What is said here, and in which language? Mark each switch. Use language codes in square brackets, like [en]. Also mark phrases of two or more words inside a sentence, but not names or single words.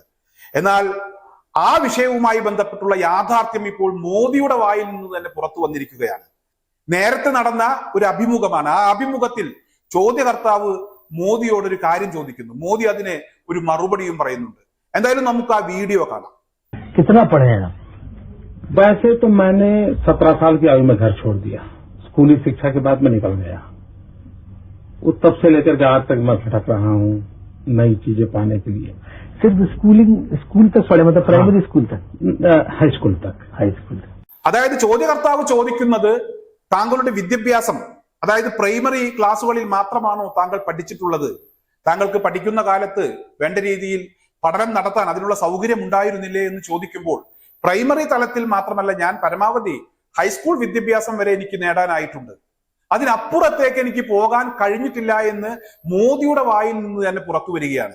[ml] എന്നാൽ ആ വിഷയവുമായി ബന്ധപ്പെട്ടുള്ള യാഥാർത്ഥ്യം ഇപ്പോൾ മോദിയുടെ വായിൽ നിന്ന് തന്നെ പുറത്തു വന്നിരിക്കുകയാണ്. നേരത്തെ നടന്ന ഒരു അഭിമുഖമാണ്. ആ അഭിമുഖത്തിൽ ചോദ്യകർത്താവ് മോദിയോടൊരു കാര്യം ചോദിക്കുന്നു. മോദി അതിന് ഒരു മറുപടിയും പറയുന്നുണ്ട്. എന്തായാലും നമുക്ക് ആ വീഡിയോ കാണാം. [hi] कितना पढ़ेगा? वैसे तो मैंने 17 साल की आयु में घर छोड़ दिया. स्कूली शिक्षा के बाद मैं निकल गया. तब से लेकर के आज तक मैं भटक रहा हूँ नई चीजें पाने के लिए. सिर्फ स्कूल तक पढ़े, मतलब [en] primary school [hi] तक, [en] high school [hi] तक. [ml] അതായത് ചോദ്യകർത്താവ് ചോദിക്കുന്നത് താങ്കളുടെ വിദ്യാഭ്യാസം, അതായത് പ്രൈമറി ക്ലാസ്സുകളിൽ മാത്രമാണോ താങ്കൾ പഠിച്ചിട്ടുള്ളത്? താങ്കൾക്ക് പഠിക്കുന്ന കാലത്ത് വേണ്ട രീതിയിൽ പഠനം നടത്താൻ അതിനുള്ള സൗകര്യം ഉണ്ടായിരുന്നില്ലേ എന്ന് ചോദിക്കുമ്പോൾ പ്രൈമറി തലത്തിൽ മാത്രമല്ല, ഞാൻ പരമാവധി ഹൈസ്കൂൾ വിദ്യാഭ്യാസം വരെ എനിക്ക് നേടാനായിട്ടുണ്ട്, അതിനപ്പുറത്തേക്ക് എനിക്ക് പോകാൻ കഴിഞ്ഞിട്ടില്ല എന്ന് മോദിയുടെ വായിൽ നിന്ന് തന്നെ പുറത്തു വരികയാണ്.